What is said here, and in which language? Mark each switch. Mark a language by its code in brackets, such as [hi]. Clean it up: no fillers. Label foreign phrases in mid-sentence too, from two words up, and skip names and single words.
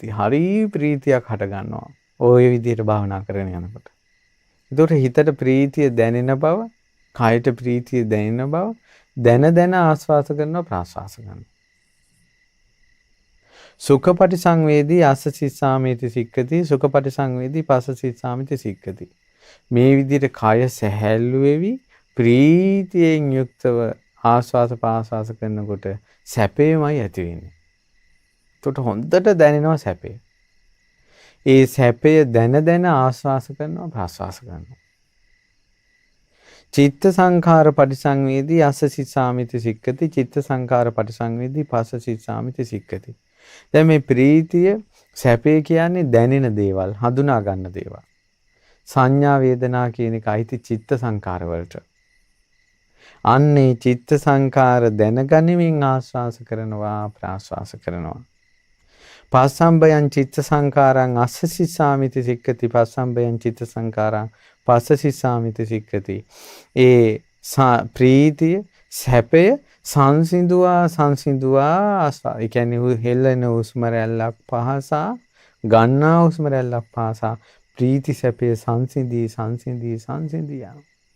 [si] හරි ප්‍රීතියක් හට ගන්නවා. ওই විදිහට භාවනා කරගෙන යනකොට. ඒතකොට හිතට ප්‍රීතිය දැනෙන බව, කායට ප්‍රීතිය දැනෙන බව දැන ආස්වාස කරනවා, ප්‍රාස්වාස කරනවා. [pi] සුඛපටි සංවේදී අස්ස සිස්සාමිති සික්කති. සුඛපටි සංවේදී පස්ස සිස්සාමිති සික්කති. [si] මේ විදිහට කය සැහැල්ලු වෙවි ප්‍රීතියෙන් යුක්තව ආස්වාස ප්‍රාස්වාස කරනකොට සැපේමයි ඇති වෙන්නේ. ඒකට හොඳට දැනෙනවා සැපේ. ඒ සැපය දැන ආස්වාස කරනවා, ප්‍රාස්වාස කරනවා. [pi] චිත්ත සංඛාර පටිසංවේදී අස්ස සිස්සාමිති සික්කති. චිත්ත සංඛාර පටිසංවේදී පස්ස සිස්සාමිති සික්කති. [si] දැන් මේ ප්‍රීතිය සැපේ කියන්නේ දැනෙන දේවල්, හඳුනා ගන්න දේවල්. සංඥා වේදනා කියන එක අයිති [pi] චිත්ත සංඛාර [si] වලට. අන්නේ [pi] චිත්ත සංඛාර [si] දැනගනිමින් ආස්වාස කරනවා, ප්‍රාස්වාස කරනවා. [pi] පස්සම්බයං චිත්ත සංඛාරං අස්ස සිස්සාමිති සික්කති. පස්සම්බයං චිත්ත සංඛාරං පස්ස සිස්සාමිති සික්කති. [si] ඒ ප්‍රීතිය සැපය සංසිඳුවා ආස්වා. ඒ කියන්නේ හෙල්ලෙන හුස්ම රැල්ලක් පහසා, ගන්නා හුස්ම රැල්ලක් පහසා ප්‍රීති සැපය සංසිඳී යනවා.